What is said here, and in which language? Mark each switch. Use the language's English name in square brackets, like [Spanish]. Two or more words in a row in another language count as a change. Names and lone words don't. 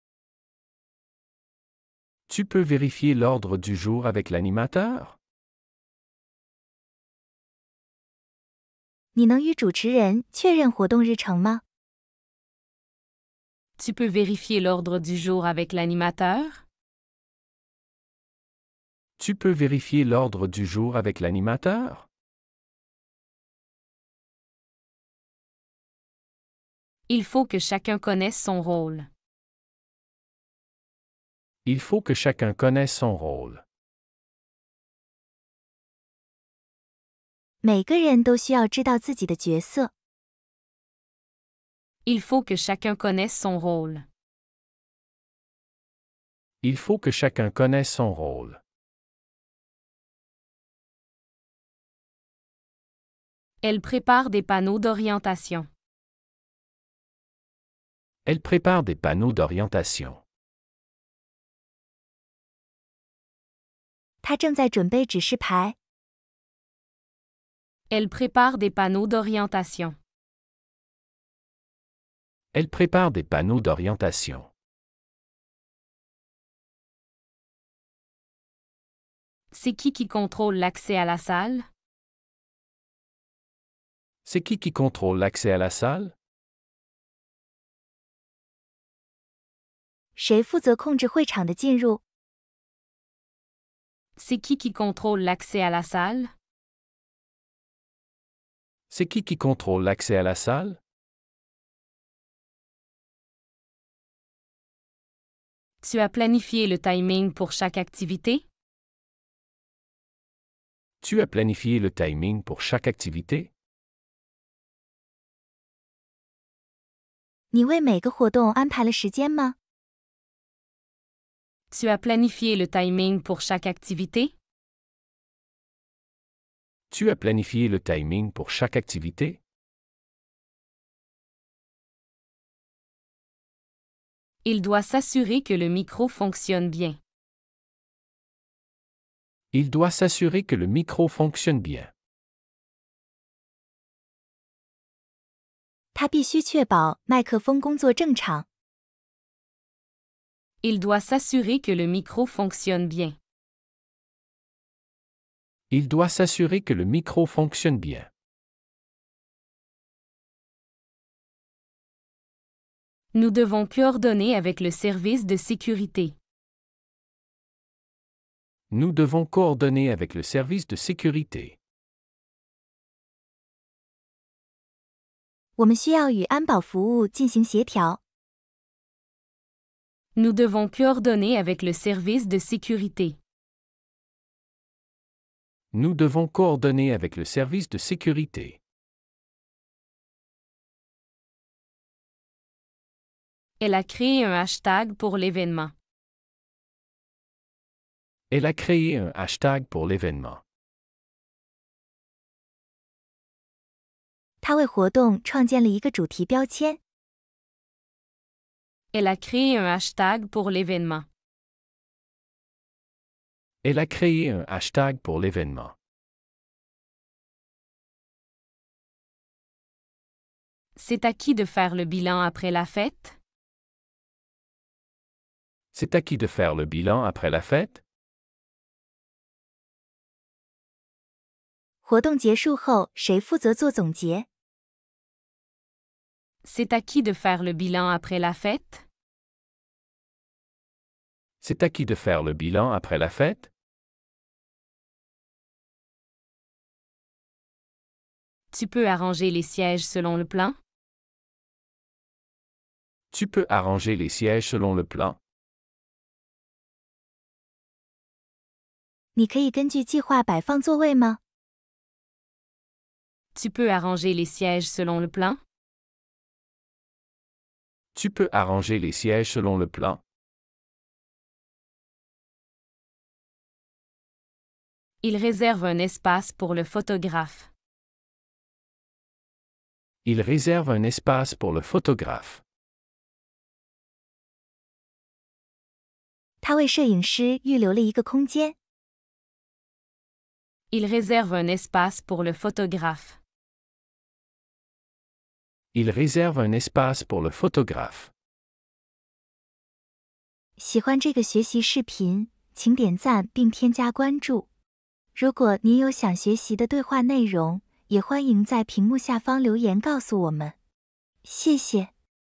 [French] Tu peux vérifier l'ordre du jour avec l'animateur? [Chinese] 你能与主持人确认活动日程吗？ [French] Tu peux vérifier l'ordre du jour avec l'animateur? Tu peux vérifier l'ordre du jour avec l'animateur? Il faut que chacun connaisse son rôle. Il faut que chacun connaisse son rôle. [Chinese] 每个人都需要知道自己的角色。 [French] Il faut que chacun connaisse son rôle. Il faut que chacun connaisse son rôle. Elle prépare des panneaux d'orientation. Elle prépare des panneaux d'orientation. [Chinese] 他正在准备指示牌。 [French] Elle prépare des panneaux d'orientation. Elle prépare des panneaux d'orientation. C'est qui contrôle l'accès à la salle? C'est qui contrôle l'accès à la salle? [Chinese] 谁负责控制会场的进入？ [French] C'est qui contrôle l'accès à la salle? C'est qui contrôle l'accès à la salle? Tu as planifié le timing pour chaque activité? Tu as planifié le timing pour chaque activité? [Chinese] 你为每个活动安排了时间吗？ [French] Tu as planifié le timing pour chaque activité? Tu as planifié le timing pour chaque activité? Il doit s'assurer que le micro fonctionne bien. Il doit s'assurer que le micro fonctionne bien. [Chinese] 他必须确保麦克风工作正常。 [French] Il doit s'assurer que le micro fonctionne bien. Il doit s'assurer que le micro fonctionne bien. Nous devons coordonner avec le service de sécurité. Nous devons coordonner avec le service de sécurité. [Chinese] 我们需要与安保服务进行协调。 [French] Nous devons coordonner avec le service de sécurité. Nous devons coordonner avec le service de sécurité. Elle a créé un hashtag pour l'événement. Elle a créé un hashtag pour l'événement. [Chinese] 他为活动创建了一个主题标签。 [French] Elle a créé un hashtag pour l'événement. Elle a créé un hashtag pour l'événement. C'est à qui de faire le bilan après la fête? C'est à qui de faire le bilan après la fête? [Chinese] 活动结束后，谁负责做总结？ [French] C'est à qui de faire le bilan après la fête? C'est à qui de faire le bilan après la fête? Tu peux arranger les sièges selon le plan? Tu peux arranger les sièges selon le plan. [Chinese] 你可以根据计划摆放座位吗？ [French] Tu peux arranger les sièges selon le plan? Tu peux arranger les sièges selon le plan. Il réserve un espace pour le photographe. Il réserve un espace pour le photographe. [Chinese] 他为摄影师预留了一个空间。 [French] Il réserve un espace pour le photographe. Il réserve un espace pour le photographe. [Chinese] 喜欢这个学习视频，请点赞并添加关注。如果您有想学习的对话内容，也欢迎在屏幕下方留言告诉我们。谢谢。